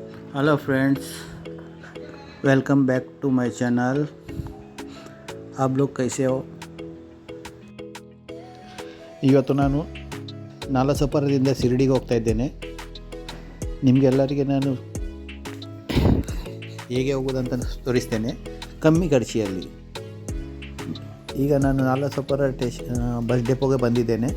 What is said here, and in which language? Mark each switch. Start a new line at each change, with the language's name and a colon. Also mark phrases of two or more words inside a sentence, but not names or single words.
English: Hello friends, welcome back to my channel.
Hindi: आप लोग कैसे हो?
Kannada: ಇವತ್ತು ನಾನು ನಾಲಸಪರದಿಂದ ಶಿರಡಿಗೆ ಹೋಗ್ತಾ ಇದ್ದೇನೆ. ನಿಮಗೆಲ್ಲರಿಗೆ ನಾನು ಹೇಗೆ ಹೋಗೋದಂತ ತೋರಿಸ್ತೇನೆ ಕಮ್ಮಿ ಖರ್ಚಿಯಲ್ಲಿ. ಈಗ ನಾನು ನಾಲಸಪರ ಬಸ್ ಡೆಪೋಗೆ ಬಂದಿದ್ದೇನೆ.